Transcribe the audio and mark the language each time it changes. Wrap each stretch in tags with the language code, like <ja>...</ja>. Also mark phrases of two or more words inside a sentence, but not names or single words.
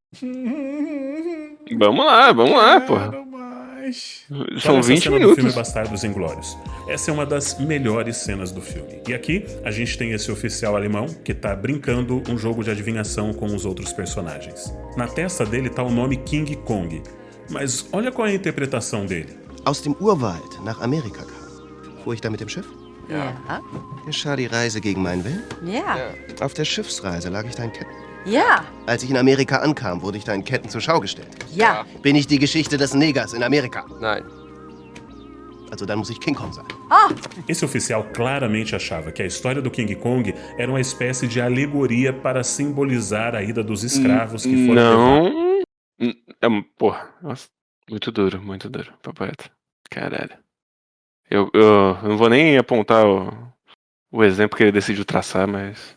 <pt>Vamos lá, porra. São 20 minutos. Do filme Bastardos Inglórios. Essa é uma das melhores cenas do filme. E aqui a gente tem esse oficial alemão que tá brincando um jogo de adivinhação com os outros personagens. Na testa dele tá o nome King Kong. Mas olha qual é a interpretação dele.</pt> <de>Aus dem Urwald nach Amerika kam. Fuhr ich da mit dem Schiff? Ja. Geschah die Reise gegen meinen Willen? Ja. Auf der Schiffsreise lag ich da in Ketten. Ja. Als ich in Amerika ankam, wurde ich da in Ketten zur Schau gestellt. Ja. Bin ich die Geschichte des Negers in Amerika? Nein. Also dann muss ich King Kong sein.</de> <pt>Esse oficial claramente achava que a história do King Kong era uma espécie de alegoria para simbolizar a ida dos escravos que foram Não. Porra, nossa, muito duro, papo reto. Caralho. Eu não vou nem apontar o exemplo que ele decidiu traçar, mas...</pt>